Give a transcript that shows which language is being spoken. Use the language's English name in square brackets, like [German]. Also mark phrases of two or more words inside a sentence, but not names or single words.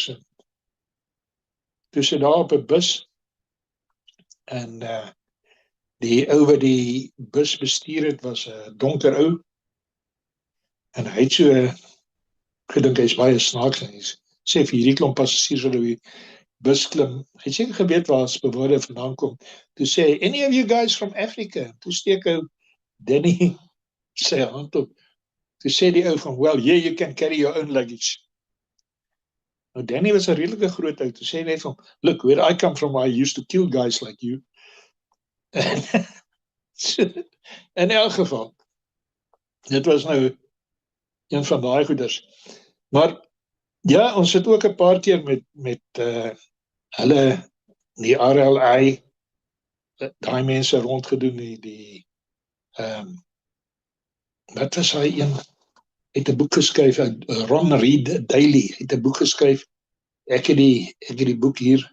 [Afrikaans] Toe sy daar op 'n bus, en die ou wat die bus bestuur het, was 'n donker ou, en hy het so gedink, hy is baie snaaks, en hy sê vir hierdie klomp passasiers wat op die bus klim, hy het seker geweet waar Spivoda vandaan kom, toe sê hy, [English] any of you guys from Africa, [Afrikaans] toe steek ou Danny sy hand op, toe sê die ou van, [English] well, yeah, you can carry your own luggage. [Afrikaans] Nou Danny was 'n redelike groot ou, toe sê hy van, [English] look, where I come from, I used to kill guys like you. [Afrikaans] In elk geval, dit was nou een van daai goeders. Maar ja, ons het ook 'n paar keer met hulle, die RLI, daai mense rondgedoen, wat was hy een, het 'n boek geskryf, Ron Reed Daly, het 'n boek geskryf, ek het die boek hier,